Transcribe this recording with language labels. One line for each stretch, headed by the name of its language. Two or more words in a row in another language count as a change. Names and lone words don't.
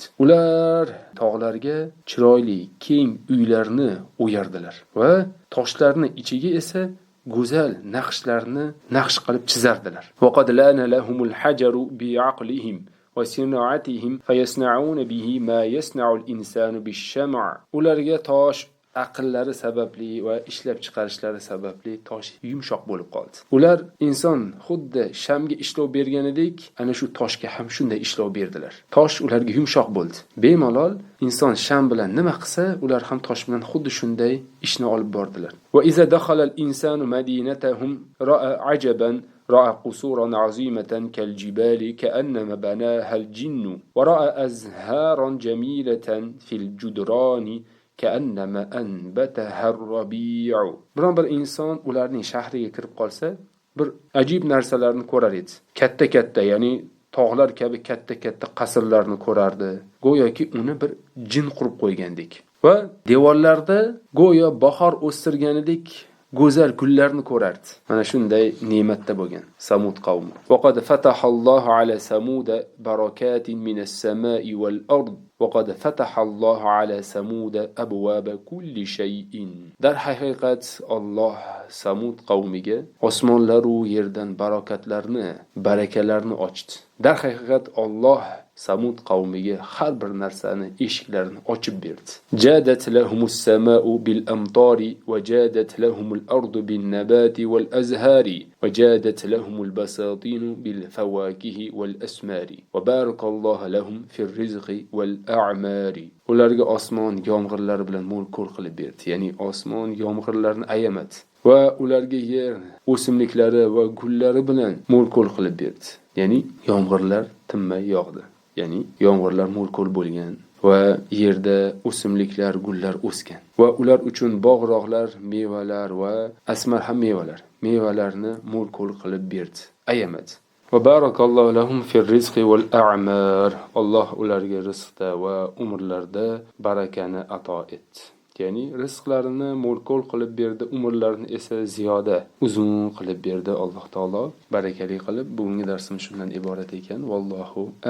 Uzbek: Ular tog'larga chiroyli, keng uylarni o'yardilar va toshlarni ichiga esa go'zal naqshlarni naqsh qilib chizardilar.
Arabic: وقد لان لهم الحجر بعقلهم وصناعتهم فيصنعون به ما يصنع الإنسان بالشمع'.
Uzbek: Ularga tosh aqllari sababli va ishlab chiqarishlari sababli tosh yumshoq bo'lib qoldi. Ular inson xuddi shamga ishlov berganidek, ana shu toshga ham shunday ishlov berdilar. Tosh ularga yumshoq bo'ldi. Bemalol inson sham bilan nima qilsa, ular ham tosh bilan xuddi shunday ishni olib bordilar.
Arabic: وإذا دخل الإنسان مدينتهم رأى عجبا رأى قصورا عظيمة كالجبال كأنما بناها الجن ورأى أزهارا جميلة في الجدران كأنما أنبتها الربيع.
Uzbek: Bir inson ularning shahriga kirib qolsa, bir ajib narsalarni ko'rar edi. Katta-katta, ya'ni tog'lar kabi katta-katta qasrlarni ko'rardi. Go'yoki uni bir jin qurib qo'ygandek. Va devorlarda go'yo bahor o'stirganidek go'zal gullarni ko'rardi. Mana shunday ne'matda bo'lgan Samud qavmi.
Arabic: وقد فتح الله على ثمود بركات من السماء والأرض. وقد فتح الله على ثمود أبواب كل شيء.
Uzbek: Dar haqiqat Alloh Samud qavmiga osmonlar va yerdan barakalarni ochdi. Dar haqiqat Alloh Samud qavmiga har bir narsani eshiklarini ochib berdi.
Arabic: جادت لهم السماء بالأمطار وجادت لهم الأرض بالنبات والأزهار وجادت لهم البساتين بالفواكه والأثمار وبارك الله لهم في الرزق والأعمار.
Uzbek: Ularga osmon yomg'irlari bilan mo'l-ko'l qilib berdi. Ya'ni osmon yomg'irlarni ayamadi va ularga yer o'simliklari va gullari bilan mo'l-ko'l qilib berdi. Ya'ni yomg'irlar tinmay yog'di. Ya'ni yomg'irlar mo'l-ko'l bo'lgan va yerda o'simliklar, gullar o'sgan. Va ular uchun bog'roqlar, mevalar va asmar ham mevalarni mo'l-ko'l qilib berdi.
Arabic: Ayamadi. وبارك الله لهم في الرزق والأعمار.
Uzbek: Alloh ularga rizqda va umrlarda barakani ato etdi. Ya'ni rizqlarini mo'l-ko'l qilib berdi, umrlarini esa ziyoda uzun qilib berdi Alloh taolo. Barakali qilib. Bugungi darsimiz shundan iborat ekan.